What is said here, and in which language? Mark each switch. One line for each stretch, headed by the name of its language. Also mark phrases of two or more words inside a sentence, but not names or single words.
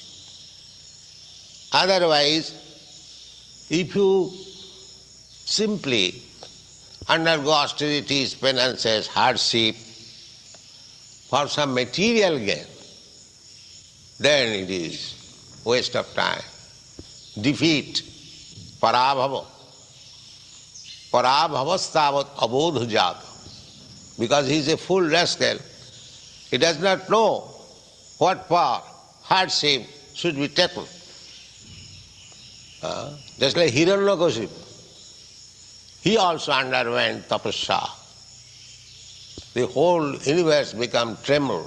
English: Otherwise, if you simply undergo austerities, penances, hardship for some material gain, then it is waste of time, defeat, parabhava.
Sanskrit: Parabhavastavat abodhujata.
English: Because he is a full rascal, he does not know what for hardship should be taken. Just like Hiranyakashipu, he also underwent tapasya. The whole universe became tremble.